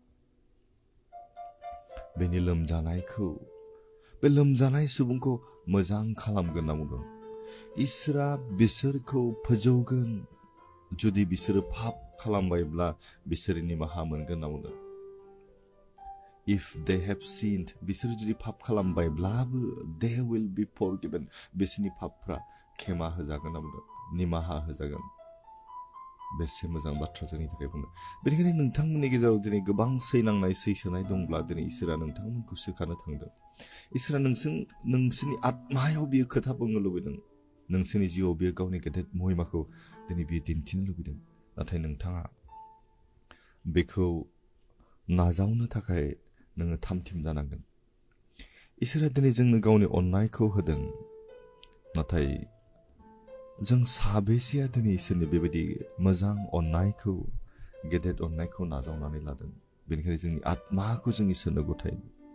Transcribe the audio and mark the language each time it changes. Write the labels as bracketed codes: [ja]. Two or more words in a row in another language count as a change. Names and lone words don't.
[brx] बेनि लोमजानायखौ बे लोमजानाय सुबुंखौ मोजां खालामगोन होनना बुंदों इसोरा बिसोरखौ फोजौगोन जुदि बिसोरो पाप खालामबायब्ला बिसोरो निमाहा मोनगोन होनना बुंदों [en] if they have sinned [brx] बिसोर जुदि पाप खालामबायब्लाबो [en] they will be forgiven [brx] बिसोरनि पापफ्रा खेमा होजागोन होनना बुंदों निमाहा होजागोन बेसे मोजां बाथ्रा जोंनि थाखाय बुंदों बेनिखायनो नोंथांमोननि गेजेराव दिनै गोबां सैनांनाय सैसोनाय दंब्ला दिनै इसोरा नोंथांमोनखौ सोखानो थांदों इसोरा नोंसोरनि आत्मायाव बियो खोथा बुंनो लुबैदों नोंसोरनि जिउआव बियो गावनि गेदेर महिमाखौ दिनै बियो दिन्थिनो लुबैदों नाथाय नोंथाङा बेखौ नाजावनो थाखाय नोङो थामथिम जानांगोन इसोरा दिनै जोंनो गावनि अननायखौ होदों नाथाय जों साबेसेया दिनै इसोरनि बेबायदि मोजां अननायखौ गेदेर अननायखौ नाजावनानै लादों बेनिखायनो जोंनि आत्माखौ जों इसोरनो गथायनो